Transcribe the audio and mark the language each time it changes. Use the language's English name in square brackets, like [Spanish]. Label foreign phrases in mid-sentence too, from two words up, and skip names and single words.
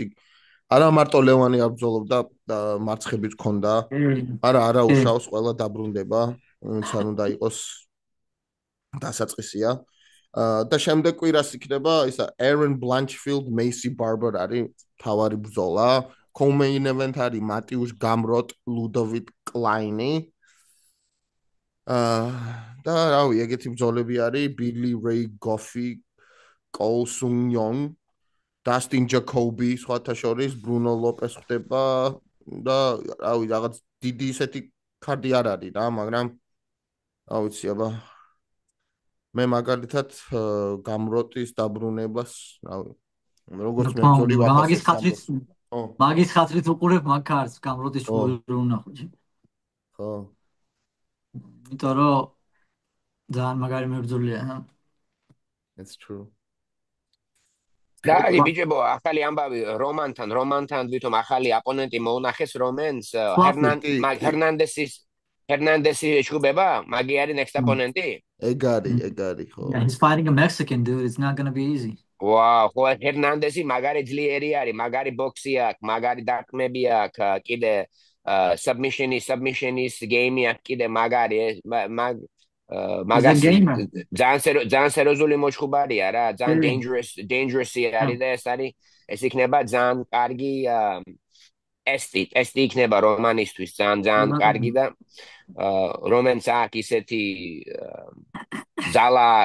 [Georgian] არა მარტო ლევანი არ ბრძოლობდა და მარცხებიც ქონდა. არა უშავს, ყველა დაბრუნდება, ვინც არ უნდა იყოს დასაწყისია. და შემდეგ კვირას იქნება ისა Aaron Blanchfield, Macy Barber არის თავარი ბრძოლა. [English] Co-main event [Georgian] არის მატიუშ გამროტ, ლუდოვიტ კლაინი. და რავი, ეგეთი ბრძოლები არის Billy Ray Goffey, Cole Sung Yong, Dustin Jacoby, სხვათა შორის Bruno Lopez ხდება და რავი, რაღაც დიდი ისეთი კარდი არ არის რა, მაგრამ რა ვიცი, აბა მე მაგალითად გამროტის დაბრუნებას, რავი, როგორც მე ძორი ვაფასებ. მაგის ხათრით უყურებ მაგ კარს, გამროტის ვერ უნახო. ხო. იმიტომ რომ ძალიან მაგარი მებრძოლია. [English] That's true. [Georgian] და ბიჭებო, ახალი ამბავი რომანთან ვითომ ახალი აპონენტი მოუნახეს რომენს ჰერნანდესი ეშუბება, მაგი არის next აპონენტი? ეგ არის, ხო. [English] He's fighting a Mexican dude, it's not going to be easy. [Georgian] Wow, ხო ჰერნანდესი მაგარი ძლიერი არის, მაგარი ბოქსი აქვს, მაგარი დარტყმები აქვს, კიდე submission-ის game-ი აქვს, კიდე მაგარი მაგარი ძალიან სერიოზული მოჩხუბარია რა, ძალიან dangerous-ი არის და ეს იქნება ძალიან კარგი ტესტი იქნება რომანისთვის, ძალიან კარგი და რომენს აქვს ისეთი ზალა აქვს